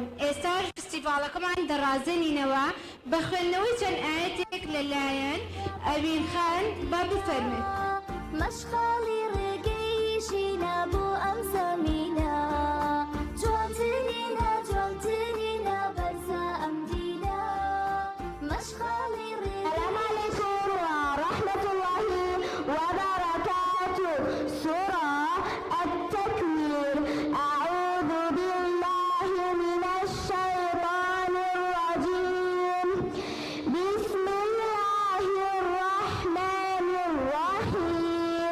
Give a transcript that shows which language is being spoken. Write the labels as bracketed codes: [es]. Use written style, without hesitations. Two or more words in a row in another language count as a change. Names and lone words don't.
[ckb] ئێستاش فستیڤاڵەکەمان دەڕازێنینەوە بە خوێندنەوەی چەند ئاەتێک لەلایەن ئەوین خان با بفەرمێت. مەشغاڵی ڕێگەی ژینە بۆ ئەم زەمینە جوانترینە جوانترینە بەرزە ئەم دینە مەشغاڵی ڕێگەی. [ar] السلام عليكم ورحمة الله وبركاته. سورة التكوير. أعوذ بالله من الشيطان الرجيم. بسم الله الرحمن الرحيم.